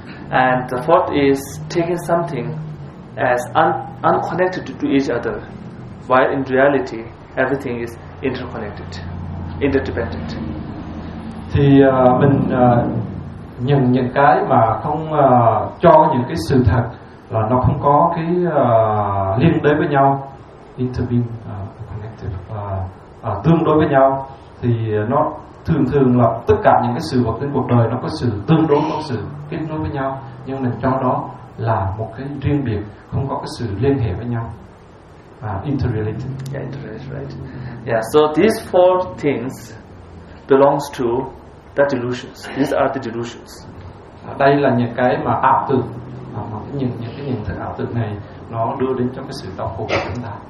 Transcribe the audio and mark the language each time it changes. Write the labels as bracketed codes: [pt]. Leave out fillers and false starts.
[en] And the fourth is taking something as unconnected to each other, while in reality everything is interconnected, interdependent. [vi] Thì mình nhận những cái mà không cho những cái sự thật là nó không có cái liên đới với nhau, interconnected, tương đối với nhau, thì nó thường thường là tất cả những cái sự vật trên cuộc đời nó có sự tương đối, có sự kết nối với nhau, nhưng mình cho đó là một cái riêng biệt, không có cái sự liên hệ với nhau. [en] Interrelated. Yeah, interrelated, right. Yeah, so these four things belongs to the delusions. These are the delusions. [vi] Đây là những cái mà ảo tưởng, những cái nhận thức ảo tưởng này nó đưa đến cho cái sự đau khổ của chúng ta.